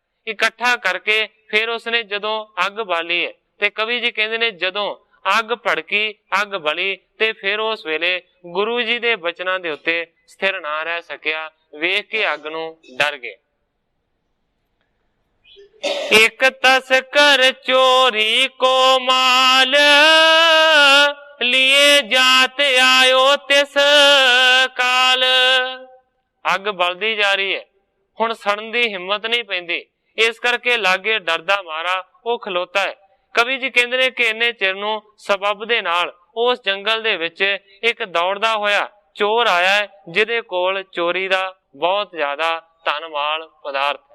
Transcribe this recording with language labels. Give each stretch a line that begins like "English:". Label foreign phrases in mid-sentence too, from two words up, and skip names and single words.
Punjabi: ਇਕੱਠਾ ਕਰਕੇ ਫਿਰ ਉਸਨੇ ਜਦੋਂ ਅੱਗ ਬਾਲੀ ਹੈ, ਤੇ ਕਵੀ ਜੀ ਕਹਿੰਦੇ ਨੇ ਜਦੋਂ ਅੱਗ ਭੜਕੀ, ਅੱਗ ਬਲੀ, ਤੇ ਫਿਰ ਉਸ ਵੇਲੇ ਗੁਰੂ ਜੀ ਦੇ ਬਚਨਾਂ ਦੇ ਉੱਤੇ ਸਥਿਰ ਨਾ ਰਹਿ ਸਕਿਆ। ਵੇਖ ਕੇ ਅੱਗ ਨੂੰ ਡਰ ਗਏ।
Braj: ਇੱਕ ਤਸਕਰ ਚੋਰੀ ਕੋ ਮਾਲ लिए जात आयो तिस काल।
Punjabi: ਅੱਗ ਬਲਦੀ ਜਾ ਰਹੀ ਹੈ, ਹੁਣ ਸੜਨ ਦੀ ਹਿੰਮਤ ਨਹੀਂ ਪੈਂਦੀ, ਇਸ ਕਰਕੇ ਲਾਗੇ ਡਰਦਾ ਮਾਰਾ ਉਹ ਖਲੋਤਾ ਹੈ। ਕਵੀ ਜੀ ਕਹਿੰਦੇ ਨੇ ਕਿ ਇੰਨੇ ਚਿਰ ਨੂੰ ਸਬੱਬ ਦੇ ਨਾਲ ਉਸ ਜੰਗਲ ਦੇ ਵਿੱਚ ਇੱਕ ਦੌੜਦਾ ਹੋਇਆ ਚੋਰ ਆਇਆ ਹੈ, ਜਿਹਦੇ ਕੋਲ ਚੋਰੀ ਦਾ ਬਹੁਤ ਜ਼ਿਆਦਾ ਧਨ ਮਾਲ ਪਦਾਰਥ ਹੈ।